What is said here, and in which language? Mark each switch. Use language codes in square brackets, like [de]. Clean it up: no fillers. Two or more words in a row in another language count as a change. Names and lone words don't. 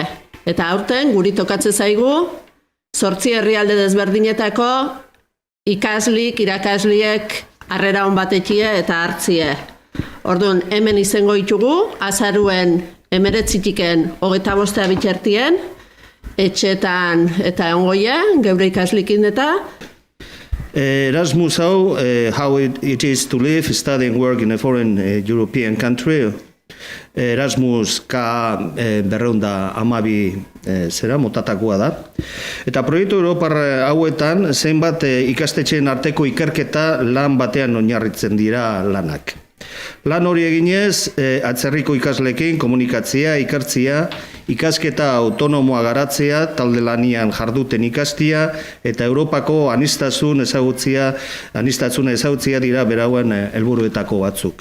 [eu] Eta aurten guri tokatzen zaigu 8 herrialde desberdinetako ikaslik, irakasliek harrera on batekie eta hartzie. Orduan, hemen izango ditugu, azaruen 19tiken 25 bitxertien, etxetan eta ongoien, geure ikaslikin eta. Erasmus hau, [en] how it is to live, study and work in a foreign European country. [eu] Erasmus K212 zera, motatakoa da. Eta proiektu Europar hauetan, zeinbat ikastetxeen arteko ikerketa lan batean oinarritzen dira lanak. Lan hori eginez, atzerriko ikasleekin komunikatzea, ikertzea, ikasketa autonomoa garatzea, talde lanian jarduten ikastia, eta Europako aniztasuna ezagutzea dira berauen helburuetako batzuk.